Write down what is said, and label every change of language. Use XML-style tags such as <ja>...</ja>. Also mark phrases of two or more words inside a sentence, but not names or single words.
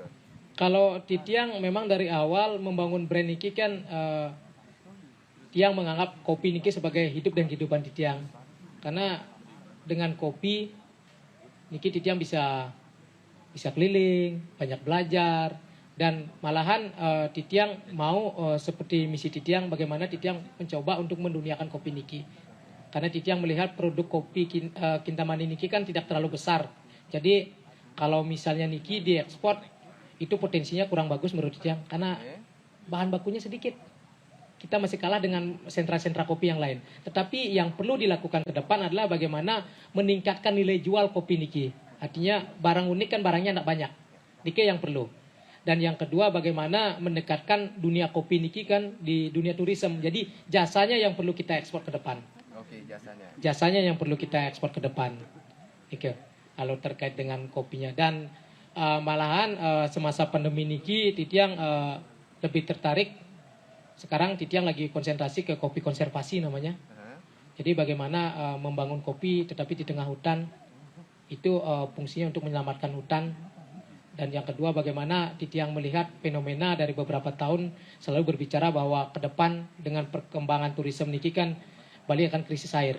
<id>Kalau Titiang memang dari awal membangun brand Niki kan Tiang menganggap kopi Niki sebagai hidup dan kehidupan Titiang. Karena dengan kopi Niki Titiang bisa keliling, banyak belajar, dan malahan Titiang mau seperti misi Titiang, bagaimana Titiang mencoba untuk menduniakan kopi Niki. Karena Titiang melihat produk kopi Kintamani Niki kan tidak terlalu besar. Jadi kalau misalnya Niki diekspor, itu potensinya kurang bagus menurut Titiang karena bahan bakunya sedikit. kita masih kalah dengan sentra-sentra kopi yang lain. Tetapi yang perlu dilakukan ke depan adalah bagaimana meningkatkan nilai jual kopi niki. Artinya barang unik kan barangnya tidak banyak. Niki yang perlu. Dan yang kedua bagaimana mendekatkan dunia kopi niki kan di dunia turisme. Jadi jasanya yang perlu kita ekspor ke depan. Oke, jasanya. Jasanya yang perlu kita ekspor ke depan. Oke. Kalau terkait dengan kopinya dan malahan semasa pandemi niki Titiang lebih tertarik. Sekarang Titiang lagi konsentrasi ke kopi konservasi namanya. Jadi bagaimana membangun kopi tetapi di tengah hutan itu fungsinya untuk menyelamatkan hutan. Dan yang kedua bagaimana Titiang melihat fenomena dari beberapa tahun selalu berbicara bahwa ke depan dengan perkembangan turisme niki kan Bali akan krisis air.</id>